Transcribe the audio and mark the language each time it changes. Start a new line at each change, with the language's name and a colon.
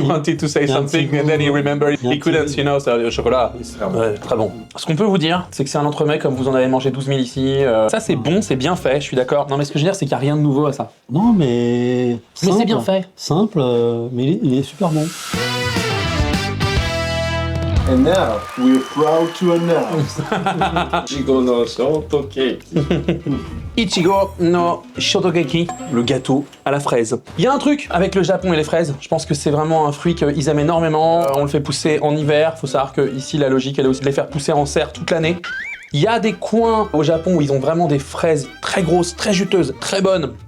English: wanted to say something and then he remembered he couldn't, you know,
French: le chocolat. Ouais, très bon. Ce qu'on peut vous dire, c'est que c'est un entremets comme vous en avez mangé 12 000 ici. Ça, c'est bon, c'est bien fait, je suis d'accord. Non, mais ce que je veux dire, c'est qu'il n'y a rien de nouveau à ça. Non, mais. Mais c'est bien fait. Simple, mais il est super bon.
English: And now, we're proud to announce
Japanese: Ichigo no shortcake.
French: Ichigo no shortcake, le gâteau à la fraise. Il y a un truc avec le Japon et les fraises, je pense que c'est vraiment un fruit qu'ils aiment énormément. On le fait pousser en hiver, faut savoir que ici la logique elle est aussi de les faire pousser en serre toute l'année. Il y a des coins au Japon où ils ont vraiment des fraises très grosses, très juteuses, très bonnes.